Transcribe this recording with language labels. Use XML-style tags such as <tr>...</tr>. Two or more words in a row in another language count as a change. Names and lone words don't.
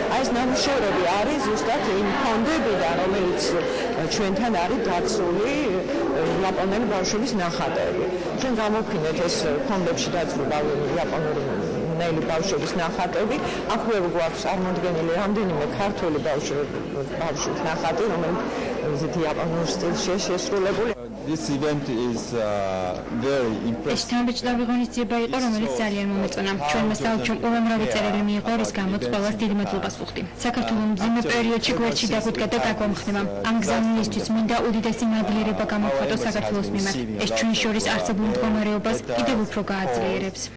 <ka>ეს ნამუშევრები არის ზუსტად იმ ფონდებიდან, რომელიც ჩვენთან არის დაცული იაპონელი ბავშვების ნახატები. ჩვენ გამოვქინეთ ეს ფონდებში დაცული იაპონელი ბავშვების ნახატები. აქვე გვაქვს წარმოდგენილი რამდენიმე ქართული ბავშვის ნახატი, რომელიც ისეთი იაპონურ სტილში შესრულებული.</ka> <en>This event is very impressive.</en> <ka>ეს თანამედროვე ღონისძიება იყო, რომელიც ძალიან მომეწონა. ჩვენმა საელჩომ უამრავი წერილი მიიღო, რის გამოც ყველას დიდი მადლობას ვუხდი. საქართველოს მძიმე პერიოდში გვერდში დაგვიდგა და გაგვამხნევა. ამ გზავნილისთვის მინდა უდიდესი მადლიერება გამოვხატო საქართველოს მიმართ. ეს ჩვენ შორის არსებულ მდგომარეობას კიდევ უფრო გააძლიერებს.</ka>